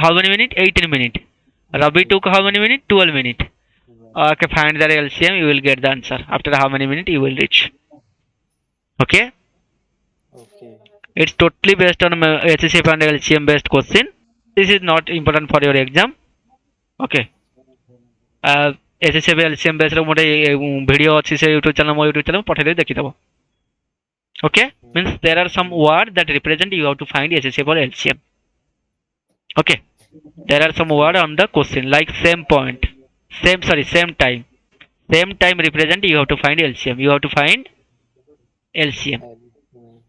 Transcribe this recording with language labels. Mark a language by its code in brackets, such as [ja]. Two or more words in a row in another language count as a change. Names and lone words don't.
[en] how many minutes? 18 minutes. Ravi took how many minutes? 12 minutes. Well, Okay, find the LCM, you will get the answer. After how many minutes you will reach. Okay? okay. It's totally based on HCF and LCM based question. This is not important for your exam. Okay. HCF LCM based [or] ଗୋଟେ ଭିଡ଼ିଓ ଅଛି ସେ [en] YouTube channel [or] ମୋ [en] YouTube channel [or] ପଠେଇଦେବି ଦେଖିଦେବ. [en] Okay? Means there are some words that represent you have to find HCF or LCM. Okay? There are some words on the question like same point, same time. Same time represent you have to find LCM. You have to find LCM. Okay.